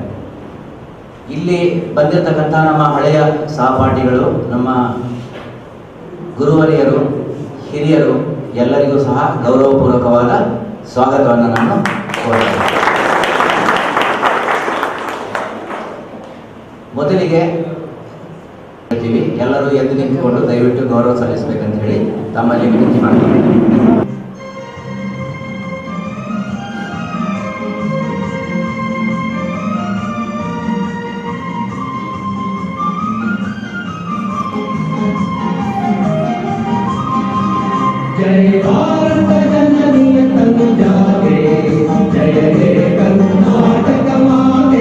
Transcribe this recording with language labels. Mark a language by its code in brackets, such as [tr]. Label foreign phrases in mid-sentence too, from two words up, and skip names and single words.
[kn] ಇಲ್ಲಿ ಬಂದಿರತಕ್ಕಂಥ ನಮ್ಮ ಹಳೆಯ ಸಹಪಾಠಿಗಳು, ನಮ್ಮ ಗುರುವರಿಯರು, ಹಿರಿಯರು ಎಲ್ಲರಿಗೂ ಸಹ ಗೌರವಪೂರ್ವಕವಾದ ಸ್ವಾಗತವನ್ನು ನಾನು ಕೋರುತ್ತೇನೆ. ಮೊದಲಿಗೆ ಎಲ್ಲರೂ ಎದ್ದು ನಿಂತುಕೊಂಡು ದಯವಿಟ್ಟು ಗೌರವ ಸಲ್ಲಿಸಬೇಕಂತ ಹೇಳಿ ತಮ್ಮಲ್ಲಿ ವಿನಂತಿ ಮಾಡ್ತೀನಿ. ಜಯ ಭಾರತ ಜನನಿ ತನುಜಾತೆ, ಜಯ ಹೇ ಕರ್ನಾಟಕ ಮಾತೆ,